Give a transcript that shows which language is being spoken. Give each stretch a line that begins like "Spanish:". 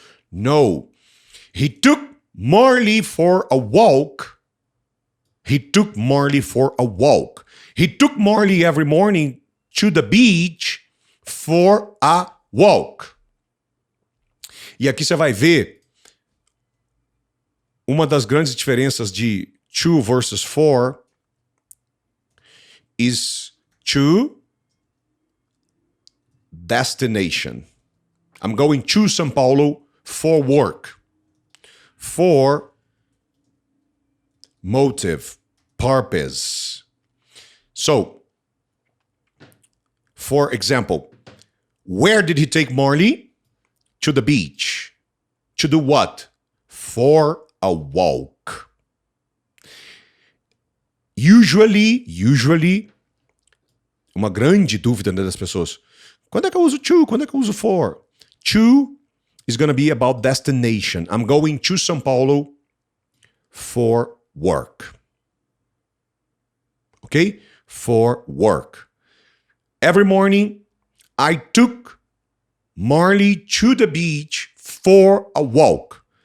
English: No. He took Marley for a walk. He took Marley for a walk. He took Marley every morning to the beach for a walk.
Portuguese: E aqui você vai ver uma das grandes diferenças de to versus for
English: is to destination. I'm going to São Paulo for work. For motive, purpose. So, for example, where did he take Marley? To the beach. To do what? For a walk. Usually,
Portuguese: uma grande dúvida das pessoas. Quando é que eu uso to? Quando é que eu uso for?
English: To is going to be about destination. I'm going to São Paulo for work. Okay? For work. Every morning, I took Marley to the beach for a walk.